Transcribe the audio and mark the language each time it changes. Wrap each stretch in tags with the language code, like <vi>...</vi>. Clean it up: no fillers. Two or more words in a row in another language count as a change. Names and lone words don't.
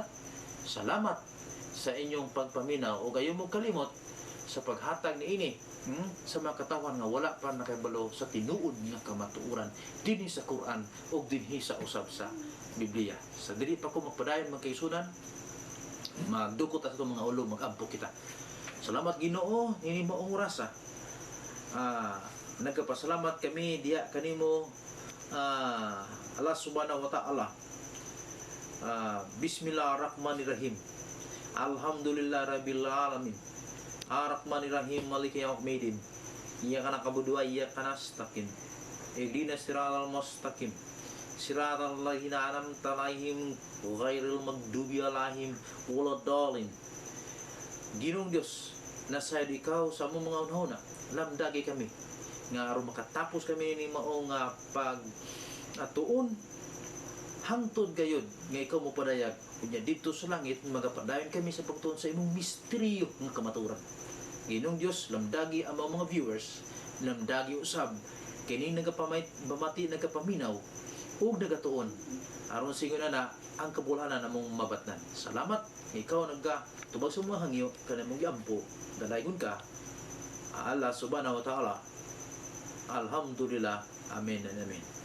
<ceb>Salamat sa inyong pagpaminaw o gayon mo kalimot sa paghatag niini sa mga katawan nga wala pa nakabalo sa tinuod nga kamatuoran dinhi sa Quran o dinhi sa usab sa Biblia. Sa dili pa ko magpadayon magkaisunan magdukot at mga ulo magampo kita. Salamat Ginoo nini maong oras. Nagpasalamat kami diya kanimo</ceb> <ar>الله سبحانه وتعالى. بسم الله الرحمن الرحيم. الحمد لله رب العالمين. الرحمن الرحيم مالك يوم الدين. إياك نعبد وإياك نستعين. اهدنا الصراط المستقيم. صراط الذين أنعمت عليهم غير المغضوب عليهم ولا الضالين.</ar> <ceb>Ginoong Dios, nasayad ikaw sa among mga unahuna. Lamdagi kami nga aron makatapos kami ni maong pag-tuon hangtod gayud nga ikaw mo padayag kunya dito sa langit magapadayon kami sa pagtuon sa imong misteryo nga kamatuoran. Ginong Dios, lamdagi ang mga viewers, lamdagi usab kini nagapamati nagapaminaw ug nagatuon aron singon na ang kabulhanan among mabatnan. Salamat ikaw tubag sa mga hangyo kanang mong giampo dalaygon ka</ceb> <ar>الله سبحانه وتعالى. Alhamdulillah.</ar> <en>Amen and amen.</en>